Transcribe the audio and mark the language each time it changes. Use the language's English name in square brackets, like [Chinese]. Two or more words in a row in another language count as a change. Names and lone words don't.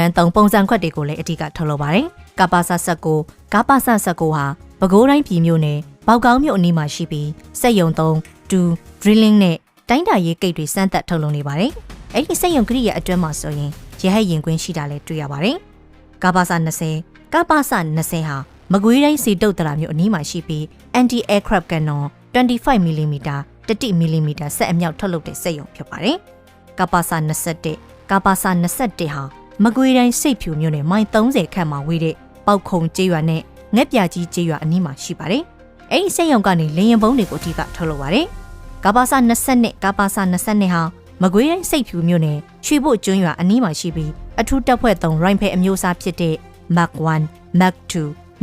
[Burmese] န်းသုံးပုံစံခွက်တွေကိုလည်းအဓိကထုတ်လုပ်ပါတယ်ကပ္ပစ19ကပ္ပစ19ဟာပဲခူးတိုင်းပြည်မြို့နယ်ပေါကောင်းမြို့အနီးမှာရှိပြီးစက်ရုံသုံး2 drilling နဲ့တိုင်းတာရေးကိတ်တွေစမ်းသပ်ထုတ်လုပ်နေပါတယ်အဲ့ဒီစက်ရုံကိရိယာအတွင်းမှာဆိုရင်ရဟတ်ရင်ကွင်းရှိတာလည်းတွေ့ရပါတယ်ကပ္ပစ20ကပ္ပစ20ဟာမကွေးတိုင်းစီတုတ်တရာမြို့အနီးမှာရှိပြီး [English] anti aircraft cannon [Burmese] 25mm 30mm စက်အမြောက်ထုတ်လုပ်တဲ့စက်ရုံဖြစ်ပါတယ်ကပ္ပစ21ကပ္ပစ21ဟာမကွေးတိုင်းစိတ်ဖြူမြို့နယ်မိုင်30ခန့်မှာဝေးတဲ့ပေါက်ခုံကျေးရွာနဲ့ငှက်ပြကြီးကျေးရွာအနီးမှာရှိပါတယ်အဲ့ဒီစက်ရုံကနေလေရင်ပုံးတွေကိုအထူးထုတ်လုပ်ပါတယ်ကပ္ပစ22ကပ္ပစ22ဟာမကွေးတိုင်းစိတ်ဖြူမြို့နယ်ရွှေဘို့ကျွန်းရွာအနီးမှာရှိပြီးအထူးတပ်ဖွဲ့3 rifle အမျိုးအစားဖြစ်တဲ့ Mark 1 Mark 2